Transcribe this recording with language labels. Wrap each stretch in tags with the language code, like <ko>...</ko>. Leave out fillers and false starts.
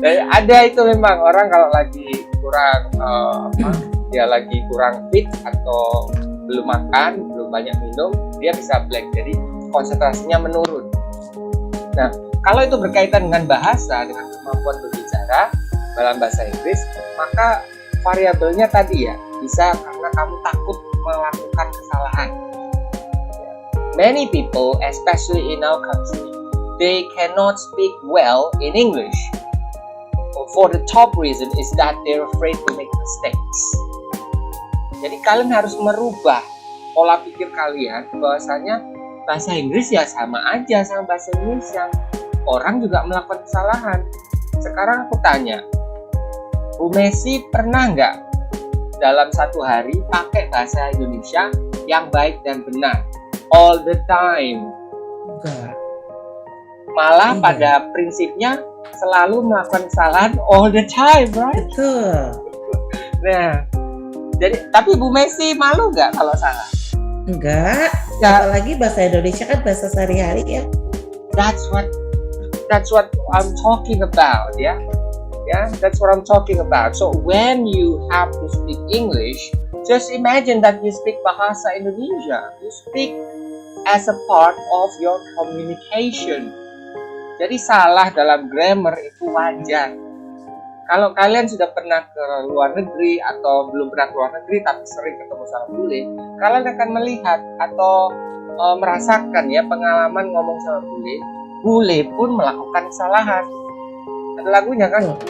<id>Ada itu memang orang kalau lagi kurang dia lagi kurang fit atau belum makan, belum banyak minum, dia bisa blank. Jadi konsentrasinya menurun. Nah, kalau itu berkaitan dengan bahasa, dengan kemampuan berbicara dalam bahasa Inggris, maka variabelnya tadi ya, bisa karena kamu takut melakukan kesalahan.</id> <en>Many people, especially in our country, they cannot speak well in English. For the top reason is that they're afraid to make mistakes.</en> <id>Jadi kalian harus merubah pola pikir kalian bahwasanya bahasa Inggris ya sama aja sama bahasa Indonesia. Orang juga melakukan kesalahan. Sekarang aku tanya, Bu Messi pernah nggak dalam satu hari pakai bahasa Indonesia yang baik dan benar?</id> <en>All the time.</en> <id>Enggak. Malah pada prinsipnya selalu melakukan kesalahan</id> <en>all the time, right?</en> <id>Betul. Nah, jadi tapi Bu Messi malu nggak kalau salah? Enggak. Ya. Apalagi bahasa Indonesia kan bahasa sehari-hari ya.</id> <en>That's what I'm talking about, ya. Yeah, that's what I'm talking about. So when you have to speak English, just imagine that you speak bahasa Indonesia. You speak as a part of your communication.</en> <id>Jadi salah dalam grammar itu wajar. Kalau kalian sudah pernah ke luar negeri atau belum pernah ke luar negeri tapi sering ketemu sama bule, kalian akan melihat atau merasakan ya pengalaman ngomong sama bule. Bule pun melakukan kesalahan. Ada lagunya kan?</id>